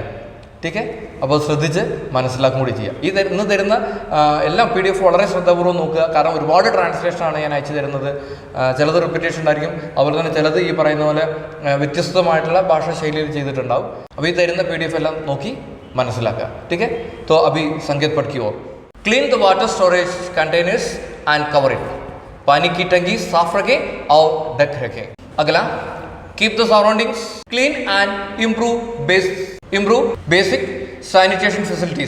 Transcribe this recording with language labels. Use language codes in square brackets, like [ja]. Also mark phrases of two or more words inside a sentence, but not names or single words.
[ml] ടീക്കെ, അപ്പോൾ ശ്രദ്ധിച്ച് മനസ്സിലാക്കും കൂടി ചെയ്യുക. ഇന്ന് തരുന്ന എല്ലാം PDF വളരെ ശ്രദ്ധാപൂർവ്വം നോക്കുക. കാരണം ഒരുപാട് ട്രാൻസ്ലേഷനാണ് ഞാൻ അയച്ചു തരുന്നത്. ചിലത് റിപ്പീറ്റേഷൻ ഉണ്ടായിരിക്കും, അതുപോലെ തന്നെ ചിലത് ഈ പറയുന്ന പോലെ വ്യത്യസ്തമായിട്ടുള്ള ഭാഷാ ശൈലിയിൽ ചെയ്തിട്ടുണ്ടാവും. അപ്പോൾ ഈ തരുന്ന PDF എല്ലാം നോക്കി മനസ്സിലാക്കുക. ടീക്കെ, [hi] तो अभी संकेत पट की ओर. [en] clean the water storage containers and cover it. [hi] पानी की टंकी साफ रखें और ढक रखें. [en] अगला, keep the surroundings clean and improve basic sanitation facilities.